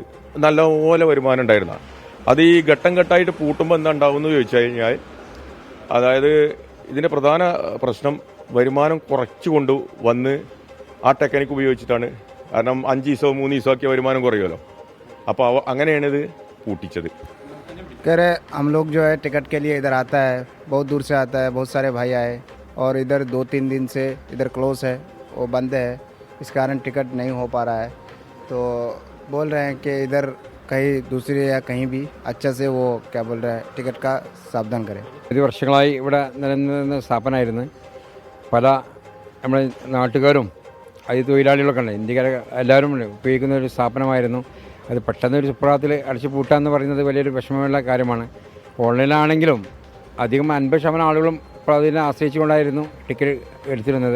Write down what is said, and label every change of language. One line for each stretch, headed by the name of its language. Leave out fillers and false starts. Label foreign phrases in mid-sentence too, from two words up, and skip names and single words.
Malayalam: നല്ലപോലെ വരുമാനം ഉണ്ടായിരുന്ന അത് ഈ ഘട്ടം ഘട്ടമായിട്ട് പൂട്ടുമ്പോൾ എന്താ ഉണ്ടാവുമെന്ന് ചോദിച്ചു കഴിഞ്ഞാൽ, അതായത് ഇതിൻ്റെ പ്രധാന പ്രശ്നം വരുമാനം കുറച്ചു കൊണ്ട് വന്ന് ആ ടെക്നിക്ക് ഉപയോഗിച്ചിട്ടാണ്. കാരണം 5 ദിവസമോ 3 ദിവസമോ ഒക്കെ വരുമാനം കുറയുമല്ലോ. അപ്പോൾ അങ്ങനെയാണ് ഇത് പൂട്ടിച്ചത്.
Hindi: कह रहे हम लोग जो है टिकट के लिए इधर आता है, बहुत दूर से आता है, बहुत सारे भाई आए और इधर 2-3 दिन से इधर क्लोज है, वो बंद है, इस कारण टिकट नहीं हो पा रहा है. तो बोल रहे हैं कि इधर कहीं दूसरी या कहीं भी अच्छा से वो क्या बोल रहे हैं टिकट का सावधान करें.
Malayalam: ഒരു വർഷങ്ങളായി ഇവിടെ നിലനിന്ന സ്ഥാപനമായിരുന്നു. പല നമ്മുടെ നാട്ടുകാരും അത് തൊഴിലാളികളൊക്കെ ഉണ്ട്, ഇന്ത്യക്കാർ എല്ലാവരും ഉപയോഗിക്കുന്ന ഒരു സ്ഥാപനമായിരുന്നു. അത് പെട്ടെന്ന് ഒരു സുപ്രഭാതത്തിൽ അടച്ചു പൂട്ടാന്ന് പറയുന്നത് വലിയൊരു വിഷമമുള്ള കാര്യമാണ്. ഓൺലൈനിലാണെങ്കിലും അധികം 50% ആളുകളും ഇപ്പോൾ അതിനെ ആശ്രയിച്ചുകൊണ്ടായിരുന്നു ടിക്കറ്റ് എടുത്തിരുന്നത്.